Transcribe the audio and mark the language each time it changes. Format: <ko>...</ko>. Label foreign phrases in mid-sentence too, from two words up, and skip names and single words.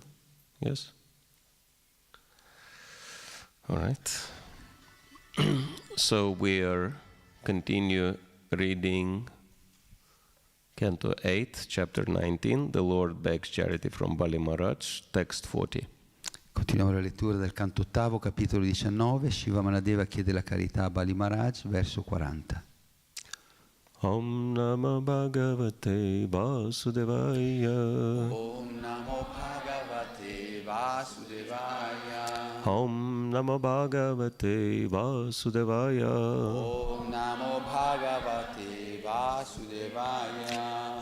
<en>Yes? All right. So we are continue reading Canto 8, Chapter 19, The Lord Begs Charity from Bali Maharaj, text 40.</en> <it>Continuiamo la lettura del canto ottavo, capitolo 19, Shiva Manadeva chiede la carità a Bali Maharaj, verso 40.</it> <sa>Om Namo Bhagavate Vasudevaya. Om Namo Bhagavate Vasudevaya. Om Namo Bhagavate Vasudevaya. Om Namo Bhagavate Vasudevaya.</sa>